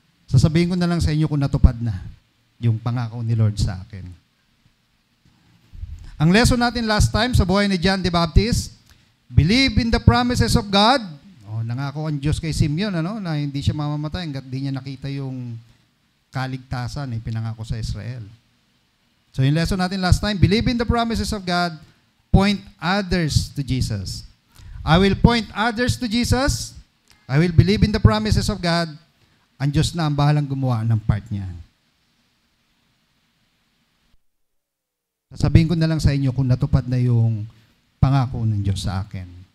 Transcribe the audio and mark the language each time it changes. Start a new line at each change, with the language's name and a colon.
Filipino: Sasabihin ko na lang sa inyo kung natupad na yung pangako ni Lord sa akin.
English: Ang lesson natin last time
Filipino: sa buhay ni
English: John the Baptist, believe in the promises of God.
Filipino: Nangako ang Diyos kay Simeon, na hindi siya mamamatay hanggat di niya nakita yung kaligtasan na ipinangako sa Israel.
English: So yung lesson
Filipino: natin
English: last time, believe in the promises of God, point others to Jesus. I will point others to Jesus. I will believe in the promises of God.
Filipino: Ang Diyos na ang bahalang gumawa ng part niya. Sasabihin ko na lang sa inyo kung natupad na yung pangako ng Diyos sa akin.